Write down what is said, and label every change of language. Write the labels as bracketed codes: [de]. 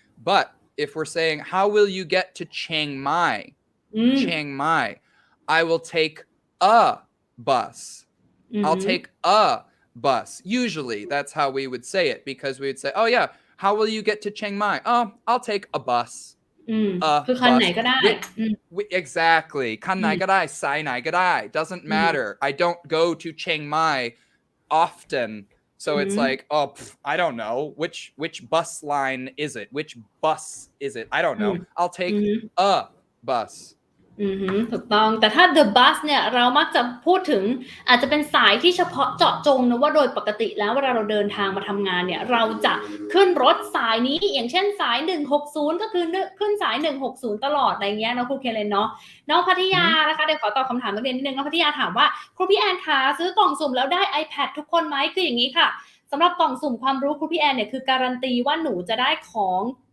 [en] But if we're saying, how will you get to Chiang Mai? Chiang Mai. I will take a bus. I'll take a bus. Usually that's how we would say it because we would say, oh yeah, how will you get to Chiang Mai? Oh, I'll take a bus. [th] คือคันไหนก็ได้ [en] Exactly. [th] คันไหนก็ได้ สายไหนก็ได้ [en] Doesn't matter. I don't go to Chiang Mai often. So it's like, I don't know. Which bus line is it? Which bus is it? I don't know. I'll take a bus. [th] ถูกต้องแต่ถ้า the bus เนี่ยเรามักจะพูดถึงอาจจะเป็นสายที่เฉพาะเจาะจงนะว่าโดยปกติแล้วเวลาเราเดินทางมาทำงานเนี่ยเราจะขึ้นรถสายนี้อย่างเช่นสาย160ก็คือขึ้นสาย160ตลอดอะไรเงี้ยเนาะครูเคเลนเนาะน้องพัทยานะคะเดี๋ยวขอตอบคำถามนักเรียนนิดนึงน้องพัทยาถามว่าครูพี่แอนคะซื้อกล่องสุ่มแล้วได้ iPad ทุกคนไหมคืออย่างนี้ค่ะสำหรับกล่องสุ่มความรู้ครูพี่แอนเนี่ยคือการันตีว่าหนูจะได้ของ